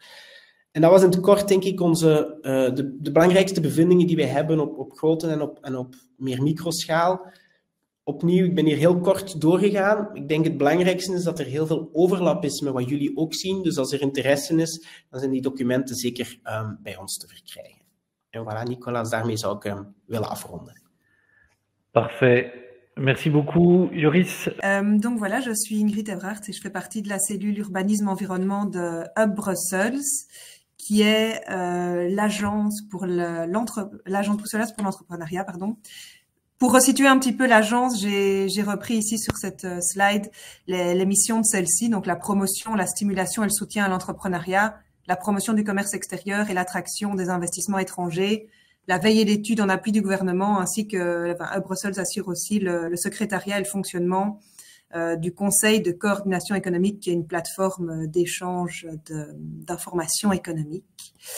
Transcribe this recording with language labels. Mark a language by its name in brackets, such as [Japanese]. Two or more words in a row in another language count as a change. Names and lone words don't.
[Dutch] En dat was in het kort, denk ik, de belangrijkste bevindingen die wij hebben op grote en op meer microschaal. Opnieuw, ik ben hier heel kort doorgegaan. Ik denk het belangrijkste is dat er heel veel overlap is met wat jullie ook zien. Dus als er interesse is, dan zijn die documenten zeker bij ons te verkrijgen. En voilà, Nicolas, daarmee zou ik willen afronden. [French] Parfait. Merci beaucoup, Joris. Donc voilà, je suis Ingrid Everhart et je fais partie de la cellule urbanisme-environnement de Hub Brussels, qui est l'agence bruxelloise pour l'entrepreneuriat, pardon. Pour resituer un petit peu l'agence, j'ai repris ici sur cette slide les missions de celle-ci, donc la promotion, la stimulation et le soutien à l'entrepreneuriat, la promotion du commerce extérieur et l'attraction des investissements étrangers, la veille et l'étude en appui du gouvernement, ainsi que Hub Brussels assure aussi le secrétariat et le fonctionnement du Conseil de coordination économique, qui est une plateforme d'échange d'informations économiques.